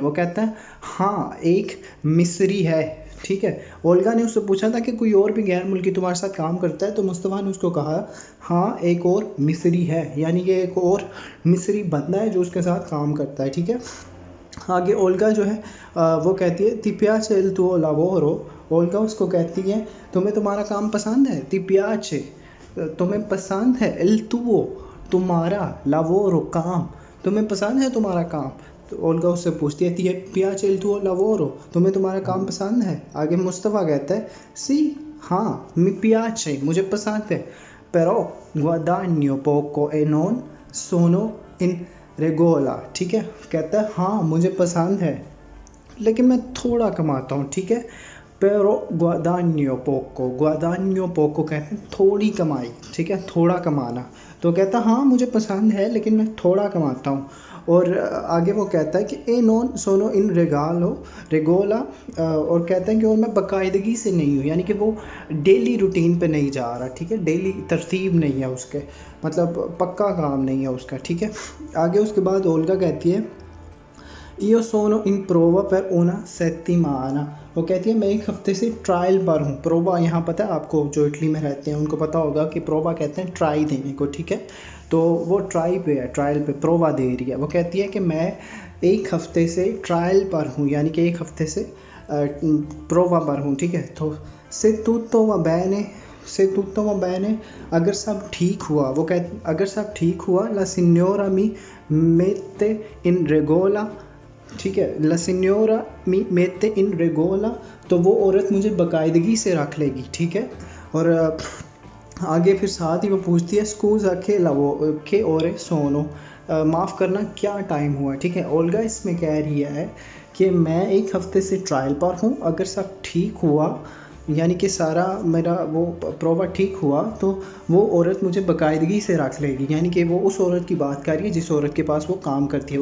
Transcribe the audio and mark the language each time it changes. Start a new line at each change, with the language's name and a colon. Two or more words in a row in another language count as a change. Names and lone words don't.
Hindi: वो कहता है हाँ एक मिस्री है, ठीक है। ओल्गा ने उससे पूछा था कि कोई और भी गैर मुल्की तुम्हारे साथ काम करता है, तो मुस्तफ़ा ने उसको कहा हाँ एक और मिस्री है, यानी कि एक और मिस्री बंदा है जो उसके साथ काम करता है, ठीक है। आगे ओल्गा जो है वो कहती है
Italian: ti piace il tuo lavoro।
Hindi: ओल्गा उसको कहती है तुम्हें तुम्हारा काम पसंद है,
Italian: ti piace
Hindi: तुम्हें पसंद है,
Italian: il tuo
Hindi: तुम्हारा, lavoro काम तुम्हें पसंद है तुम्हारा काम। तो ओल्गा उससे पूछती है
Italian: ti piace il tuo lavoro
Hindi: तुम्हें तुम्हारा काम पसंद है। आगे मुस्तफ़ा कहता है sì हाँ
Italian: mi piace
Hindi: मुझे पसंद है,
Italian: però guadagno poco e non sono in रेगोला,
Hindi: ठीक है। कहता है हाँ मुझे पसंद है लेकिन मैं थोड़ा कमाता हूँ, ठीक है।
Italian: pero guadagno poco
Hindi: कहते हैं थोड़ी कमाई, ठीक है, थोड़ा कमाना। तो कहता है हाँ मुझे पसंद है लेकिन मैं थोड़ा कमाता हूँ। और आगे वो कहता है कि
Italian: e non sono in regola
Hindi: और कहते हैं कि और मैं बाकायदगी से नहीं हूँ, यानी कि वो
English: daily routine
Hindi: पे नहीं जा रहा, ठीक है, डेली तरतीब नहीं है उसके, मतलब पक्का काम नहीं है उसका, ठीक है। आगे उसके बाद ओल्गा कहती है
Italian: io sono in prova per una settimana।
Hindi: वो कहती है मैं एक हफ्ते से ट्रायल पर हूँ। प्रोवा यहाँ पता है आपको, जो इटली में रहते हैं उनको पता होगा कि प्रोवा कहते हैं ट्राई देने को, ठीक है। तो वो ट्राई पे है, ट्रायल पे प्रोवा दे रही है। वो कहती है कि मैं एक हफ्ते से ट्रायल पर हूँ, यानी कि एक हफ्ते से प्रोवा पर हूँ, ठीक है। तो
Italian: se tutto va bene
Hindi: अगर सब ठीक हुआ, वो कहते अगर सब ठीक हुआ
Italian: la signora mi mette in regola,
Hindi: ठीक है,
Italian: la signora mi mette in regola,
Hindi: तो वो औरत मुझे बाकायदगी से रख लेगी, ठीक है। और आगे फिर साथ ही वो पूछती है
Italian: scusa che ore sono,
Hindi: माफ़ करना क्या टाइम हुआ, ठीक है। ओल्गा इसमें कह रही है कि मैं एक हफ्ते से ट्रायल पर हूँ, अगर सब ठीक हुआ यानी कि सारा मेरा वो प्रोवा ठीक हुआ तो वो औरत मुझे बाकायदगी से रख लेगी, यानी कि वो उस औरत की बात कर रही है जिस औरत के पास वो काम करती है।